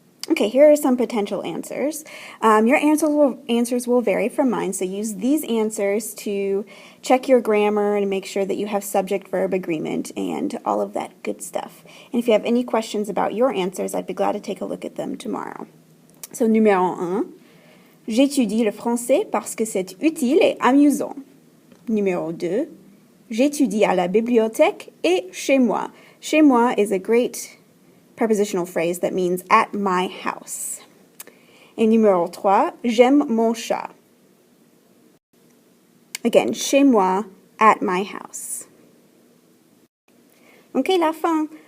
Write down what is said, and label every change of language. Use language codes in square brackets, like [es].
[en] Okay, here are some potential answers. Your answers will vary from mine, so use these answers to check your grammar and make sure that you have subject-verb agreement and all of that good stuff. And if you have any questions about your answers, I'd be glad to take a look at them tomorrow. [fr] So, numéro 1. J'étudie le français parce que c'est utile et amusant. Numéro 2. J'étudie à la bibliothèque et chez moi. Chez moi [en] is a great prepositional phrase that means at my house. [fr] Et numéro 3. J'aime mon chat. [en] Again, [fr] chez moi, [en] at my house. [fr] Okay, la fin.